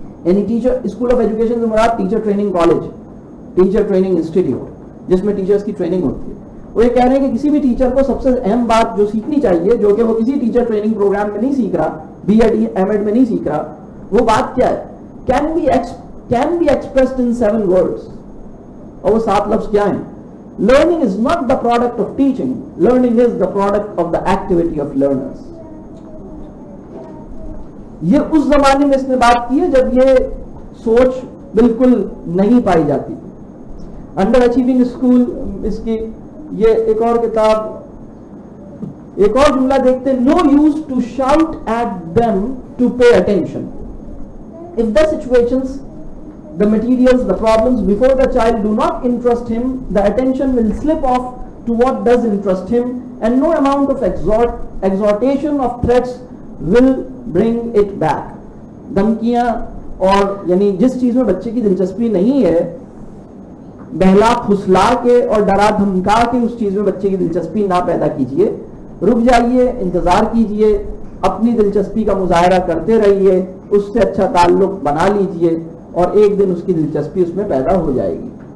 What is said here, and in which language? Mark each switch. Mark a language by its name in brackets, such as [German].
[English] Any teacher school of education [Urdu] سے مراد teacher training college, teacher training institute, جس میں teachers کی ٹریننگ ہوتی ہے. وہ یہ کہہ رہے ہیں کہ کسی بھی ٹیچر کو سب سے اہم بات جو سیکھنی چاہیے, جو کہ وہ کسی ٹیچر ٹریننگ پروگرام میں نہیں سیکھ رہا, بی ایڈ ایم ایڈ میں نہیں سیکھ رہا, وہ بات کیا ہے, [English] can be expressed in 7 words. [Urdu] اور وہ 7 لفظ کیا ہیں, [English] learning is not the product of teaching, learning is the product of the activity of learners. [Urdu] یہ اس زمانے میں اس نے بات کی ہے جب یہ سوچ بالکل نہیں پائی جاتی. انڈر اچیونگ اسکول, اس کی یہ ایک اور کتاب, ایک اور جملہ دیکھتے ہیں, [English] no use to shout at them to pay attention. If the situations, the materials, the problems before the child do not interest him, the attention will slip off to what does interest him, and no amount of exhortation of threats will bring it back. [Urdu] دھمکیاں اور یعنی جس چیز میں بچے کی دلچسپی نہیں ہے, بہلا پھسلا کے اور ڈرا دھمکا کے اس چیز میں بچے کی دلچسپی نہ پیدا کیجیے. رک جائیے, انتظار کیجیے, اپنی دلچسپی کا مظاہرہ کرتے رہیے, اس سے اچھا تعلق بنا لیجیے, اور ایک دن اس کی دلچسپی اس میں پیدا ہو جائے گی.